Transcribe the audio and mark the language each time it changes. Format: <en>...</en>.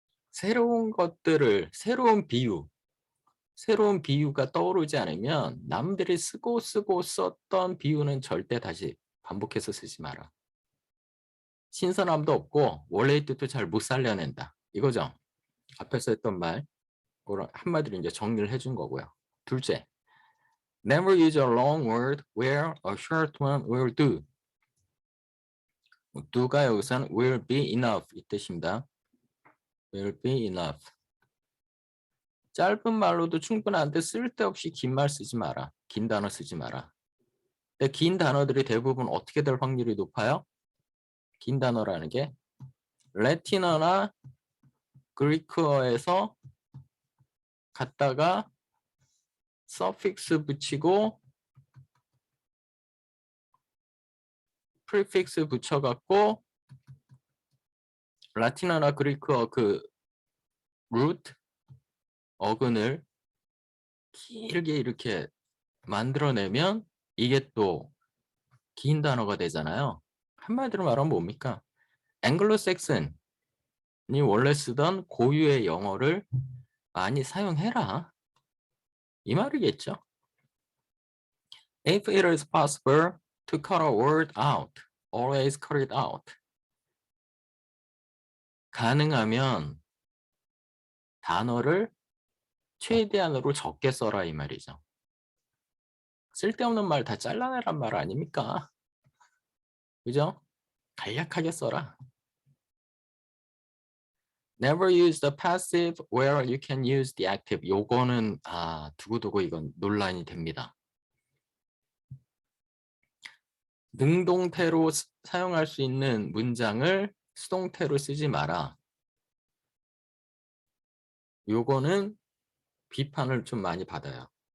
<ko>새로운 것들을, 새로운 비유가 떠오르지 않으면 남들이 쓰고 썼던 비유는 절대 다시 반복해서 쓰지 마라. 신선함도 없고 원래의 뜻도 잘 못 살려낸다. 이거죠. 앞에서 했던 말, 한마디로 이제 정리를 해준 거고요. 둘째,</ko> <en>never use a long word where a short one will do.</en> <ko>do가 여기서는</ko> <en>will be enough</en> <ko>이 뜻입니다.</ko> <en>will be enough.</en> <ko>짧은 말로도 충분한데 쓸데없이 긴 말 쓰지 마라. 긴 단어 쓰지 마라. 근데 긴 단어들이 대부분 어떻게 될 확률이 높아요? 긴 단어라는 게 라틴어나 그리크어에서 갖다가 서픽스 붙이고 프리픽스 붙여갖고 라틴어나 그리크어 그 루트 어근을 길게 이렇게 만들어내면 이게 또 긴 단어가 되잖아요. 한마디로 말하면 뭡니까? 앵글로색슨이 원래 쓰던 고유의 영어를 많이 사용해라. 이 말이겠죠.</ko> <en>If it is possible to cut a word out, always cut it out.</en> <ko>가능하면 단어를 최대한으로 적게 써라 이 말이죠. 쓸데없는 말 다 잘라내란 말 아닙니까? 그죠? 간략하게 써라.</ko> <en>Never use the passive where you can use the active.</en> <ko>요거는 두고두고 이건 논란이 됩니다. 능동태로 사용할 수 있는 문장을 수동태로 쓰지 마라. 요거는 비판을 좀 많이 받아요.</ko>